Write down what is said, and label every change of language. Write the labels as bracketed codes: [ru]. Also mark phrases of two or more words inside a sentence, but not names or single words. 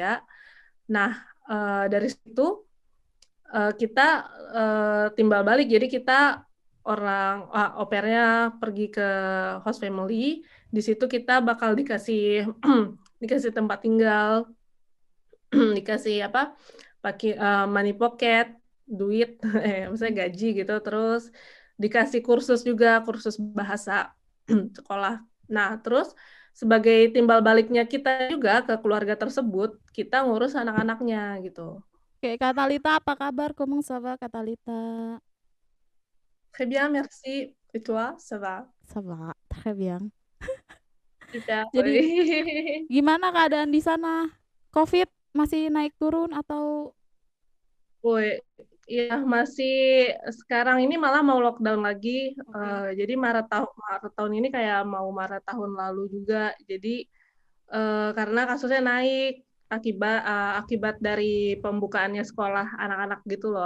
[id] Nah, dari situ kita timbal balik. Jadi kita au pairnya pergi ke host family. Di situ kita bakal dikasih dikasih tempat tinggal, dikasih apa? Pakai [en] money pocket, [id] duit, maksudnya Mm. gaji gitu. Terus dikasih kursus juga, kursus bahasa sekolah. Nah, terus sebagai timbal baliknya kita juga ke keluarga tersebut, kita ngurus anak-anaknya gitu. Oke, Kak Talita, apa kabar? [fr] Comment ça va, Kak Talita? Très bien, merci. Et toi, ça va? Ça va, très bien. Super. [id] Jadi gimana keadaan di sana? COVID masih naik turun atau Woi, ya masih sekarang ini malah mau lockdown lagi. oke. Jadi Maret tahun ini kayak mau Maret tahun lalu juga. Jadi karena kasusnya naik akibat dari pembukaannya sekolah anak-anak gitu loh.